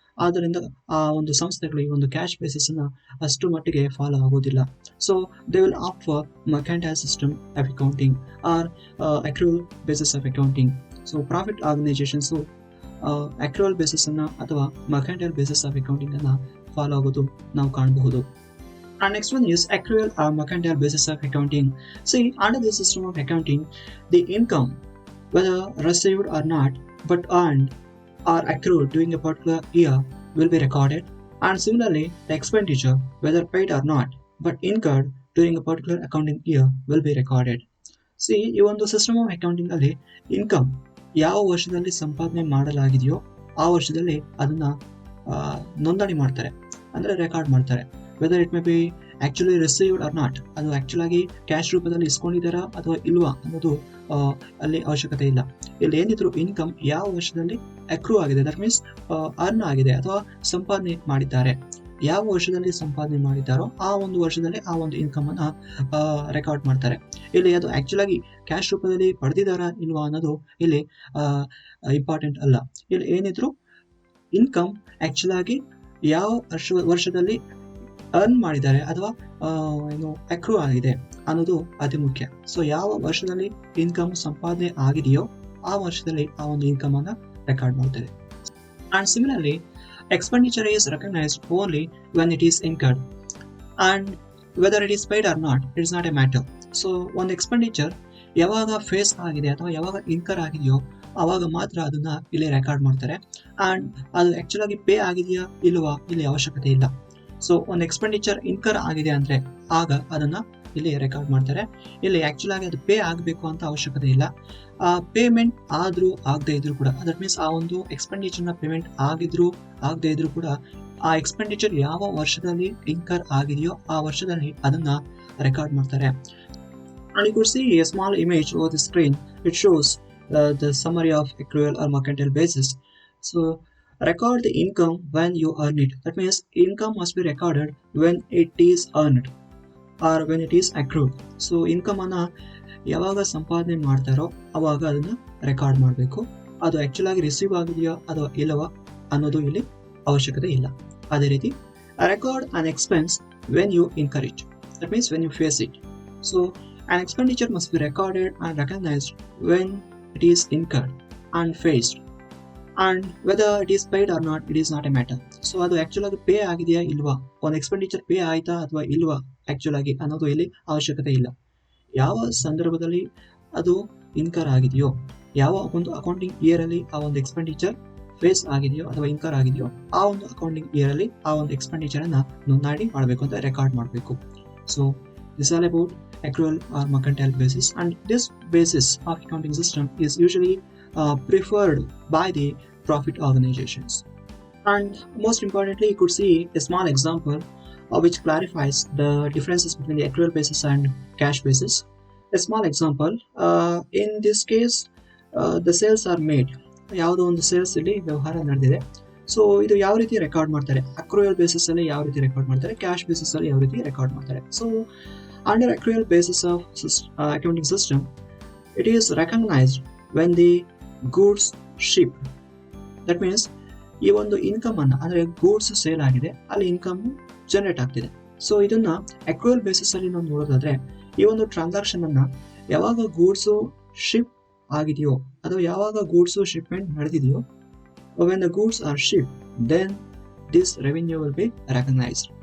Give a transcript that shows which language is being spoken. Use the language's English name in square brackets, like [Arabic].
[Kannada] ಆದ್ದರಿಂದ ಆ ಒಂದು ಸಂಸ್ಥೆಗಳು ಈ ಒಂದು ಕ್ಯಾಶ್ ಬೇಸಿಸ್ ಅನ್ನ ಅಷ್ಟು ಮಟ್ಟಿಗೆ ಫಾಲೋ ಆಗೋದಿಲ್ಲ. [English] So they will opt for mercantile system of accounting or accrual basis of accounting. [Kannada] So profit organisations accrual basis ಅನ್ನ ಅಥವಾ ಮರ್ಕೆಂಟೈಲ್ ಬೇಸಿಸ್ ಆಫ್ ಅಕೌಂಟಿಂಗ್ ಅನ್ನ ಫಾಲೋ ಆಗೋದು ನಾವು ಕಾಣಬಹುದು. [English] And next one is accrual or mercantile basis of accounting. See, under the system of accounting, the income, whether received or not, but earned or accrued during a particular year, will be recorded. And similarly, the expenditure, whether paid or not, but incurred during a particular accounting year, will be recorded. [Kannada] See, ಈ ಒಂದು system of accounting ಅಲ್ಲಿ income ಯಾವ ವರ್ಷದಲ್ಲಿ ಸಂಪಾದನೆ ಮಾಡಲಾಗಿದೆಯೋ ಆ ವರ್ಷದಲ್ಲಿ ಅದನ್ನ ನೋಂದಣಿ ಮಾಡ್ತಾರೆ, ಅಂದ್ರೆ ರೆಕಾರ್ಡ್ ಮಾಡ್ತಾರೆ. [English] whether it may be actually received or not, [Kannada] ಅದು ಆಕ್ಚುಲ್ ಆಗಿ ಕ್ಯಾಶ್ ರೂಪದಲ್ಲಿ ಇಸ್ಕೊಂಡಿದ್ದಾರಾ ಅಥವಾ ಇಲ್ವಾ ಅನ್ನೋದು ಅಲ್ಲಿ ಅವಶ್ಯಕತೆ ಇಲ್ಲ. ಇಲ್ಲಿ ಏನಿದ್ರು ಇನ್ಕಮ್ ಯಾವ ವರ್ಷದಲ್ಲಿ ಅಕ್ರೂ ಆಗಿದೆ, ದಟ್ ಮೀನ್ಸ್ ಅರ್ನ್ ಆಗಿದೆ ಅಥವಾ ಸಂಪಾದನೆ ಮಾಡಿದ್ದಾರೆ ಯಾವ ವರ್ಷದಲ್ಲಿ ಸಂಪಾದನೆ ಮಾಡಿದ್ದಾರೋ ಆ ಒಂದು ವರ್ಷದಲ್ಲಿ ಆ ಒಂದು ಇನ್ಕಮ್ ಅನ್ನ ರೆಕಾರ್ಡ್ ಮಾಡ್ತಾರೆ. ಇಲ್ಲಿ ಅದು ಆಕ್ಚುಲ್ ಆಗಿ ಕ್ಯಾಶ್ ರೂಪದಲ್ಲಿ ಪಡೆದಿದ್ದಾರಾ ಇಲ್ವಾ ಅನ್ನೋದು ಇಲ್ಲಿ ಇಂಪಾರ್ಟೆಂಟ್ ಅಲ್ಲ. ಇಲ್ಲಿ ಏನಿದ್ರು ಇನ್ಕಮ್ ಆಕ್ಚುಲ್ ಆಗಿ ಯಾವ ವರ್ಷದಲ್ಲಿ ಅರ್ನ್ ಮಾಡಿದ್ದಾರೆ ಅಥವಾ ಏನು ಅಕ್ರೂ ಆಗಿದೆ ಅನ್ನೋದು ಅತಿ ಮುಖ್ಯ. ಸೊ ಯಾವ ವರ್ಷದಲ್ಲಿ ಇನ್ಕಮ್ ಸಂಪಾದನೆ ಆಗಿದೆಯೋ ಆ ವರ್ಷದಲ್ಲಿ ಆ ಒಂದು ಇನ್ಕಮ್ ಅನ್ನ ರೆಕಾರ್ಡ್ ಮಾಡ್ತಾರೆ. [English] And similarly expenditure is recognized only when it is incurred, and whether it is paid or not, it is not a matter. [Kannada] So ಒಂದು ಎಕ್ಸ್ಪೆಂಡಿಚರ್ ಯಾವಾಗ ಫೇಸ್ ಆಗಿದೆ ಅಥವಾ ಯಾವಾಗ ಇನ್ಕರ್ ಆಗಿದೆಯೋ ಆವಾಗ ಮಾತ್ರ ಅದನ್ನ ಇಲ್ಲಿ ರೆಕಾರ್ಡ್ ಮಾಡ್ತಾರೆ. ಅಂಡ್ ಅದು ಆಕ್ಚುಲ್ ಆಗಿ ಪೇ ಆಗಿದೆಯಾ ಇಲ್ವಾ ಇಲ್ಲಿ ಅವಶ್ಯಕತೆ ಇಲ್ಲ. ಸೊ ಒಂದು ಎಕ್ಸ್ಪೆಂಡಿಚರ್ ಇನ್ಕರ್ ಆಗಿದೆ ಅಂದ್ರೆ ಆಗ ಅದನ್ನ ಇಲ್ಲಿ ರೆಕಾರ್ಡ್ ಮಾಡ್ತಾರೆ. ಇಲ್ಲಿ ಆಕ್ಚುಲ್ ಆಗಿ ಅದು ಪೇ ಆಗಬೇಕು ಅಂತ ಅವಶ್ಯಕತೆ ಇಲ್ಲ. ಪೇಮೆಂಟ್ ಆದ್ರೂ ಆಗದೆ ಇದ್ರು ಕೂಡ, ದಟ್ ಮೀನ್ಸ್ ಆ ಒಂದು ಎಕ್ಸ್ಪೆಂಡಿಚರ್ ನ ಪೇಮೆಂಟ್ ಆಗಿದ್ರು ಆಗದೆ ಇದ್ರು ಕೂಡ ಆ ಎಕ್ಸ್ಪೆಂಡಿಚರ್ ಯಾವ ವರ್ಷದಲ್ಲಿ ಇನ್ಕರ್ ಆಗಿದೆಯೋ ಆ ವರ್ಷದಲ್ಲಿ ಅದನ್ನ ರೆಕಾರ್ಡ್ ಮಾಡ್ತಾರೆ. [English] And you could see a small image over the screen. It shows the summary of accrual or mercantile basis. So record the income when you earn it. That means income must be recorded when it is earned or when it is accrued. [Kannada] So income ಅನ್ನ ಯಾವಾಗ ಸಂಪಾದನೆ ಮಾಡ್ತಾರೋ ಅವಾಗ ಅದನ್ನ record ಮಾಡಬೇಕು. ಅದು actual ಆಗಿ receive ಆಗಿದೆಯೋ ಅಥವಾ ಇಲ್ಲವಾ ಅನ್ನೋದು ಇಲ್ಲಿ ಅವಶ್ಯಕತೆ ಇಲ್ಲ. ಅದೇ ರೀತಿ [English] Record an expense when you incur it. That means when you face it. So an expenditure must be recorded and recognized when it is incurred and faced, and whether it is paid or not, it is not a matter. [Kannada] So ಅದು actual ಆಗಿ pay ಆಗಿದೆಯಾ ಇಲ್ವಾ, ಒಂದು expenditure pay ಆಯ್ತಾ ಅಥವಾ ಇಲ್ವಾ actual ಆಗಿ ಅನ್ನೋದು ಇಲ್ಲಿ ಅವಶ್ಯಕತೆ ಇಲ್ಲ. ಯಾವ ಸಂದರ್ಭದಲ್ಲಿ ಅದು ಇನ್ಕರ್ ಆಗಿದೆಯೋ, ಯಾವ ಒಂದು ಅಕೌಂಟಿಂಗ್ ಇಯರ್ ಅಲ್ಲಿ ಆ ಒಂದು ಎಕ್ಸ್ಪೆಂಡಿಚರ್ ಫೇಸ್ ಆಗಿದೆಯೋ ಅಥವಾ ಇನ್ಕರ್ ಆಗಿದೆಯೋ ಆ ಒಂದು ಅಕೌಂಟಿಂಗ್ ಇಯರ್ ಅಲ್ಲಿ ಆ ಒಂದು ಎಕ್ಸ್ಪೆಂಡಿಚರ್ ಅನ್ನ ನೋಂದಣಿ ಮಾಡಬೇಕು ಅಂತ ರೆಕಾರ್ಡ್ ಮಾಡಬೇಕು. [English] So this all about accrual or mercantile basis, and this basis of accounting system is usually preferred by the profit organizations. And most importantly, you could see a small example which clarifies the differences between the accrual basis and cash basis. A small example, in this case the sales are made. [Kannada] ಯಾವುದೋ ಒಂದು sales ಇಲ್ಲಿ ವ್ಯವಹಾರ ನಡೆದಿದೆ. So ಇದು ಯಾವ ರೀತಿ record ಮಾಡ್ತಾರೆ, ಅಕ್ರೂಯಲ್ basis ಅಲ್ಲಿ ಯಾವ ರೀತಿ ರೆಕಾರ್ಡ್ ಮಾಡ್ತಾರೆ, ಕ್ಯಾಶ್ ಬೇಸಿಸ್ ಅಲ್ಲಿ ಯಾವ ರೀತಿ ರೆಕಾರ್ಡ್ ಮಾಡ್ತಾರೆ. [English] So under accrual basis of accounting system, it is recognized when the goods ship. That means [Kannada] ಈ ಒಂದು ಇನ್ಕಮ್ ಅನ್ನ ಅಂದ್ರೆ ಗೂಡ್ಸ್ ಸೇಲ್ ಆಗಿದೆ, ಅಲ್ಲಿ ಇನ್ಕಮ್ ಜನರೇಟ್ ಆಗ್ತಿದೆ. ಸೊ ಇದನ್ನ ಅಕ್ರೂಯಲ್ ಬೇಸಿಸ್ ಅಲ್ಲಿ ನಾವು ನೋಡೋದಾದ್ರೆ ಈ ಒಂದು ಟ್ರಾನ್ಸಾಕ್ಷನ್ ಅನ್ನ ಯಾವಾಗ ಗೂಡ್ಸ್ ಶಿಪ್ ಆಗಿದೆಯೋ ಅಥವಾ ಯಾವಾಗ goods shipment ನಡೆದಿದೆಯೋ, [English] when the goods are shipped, then this revenue will be recognized.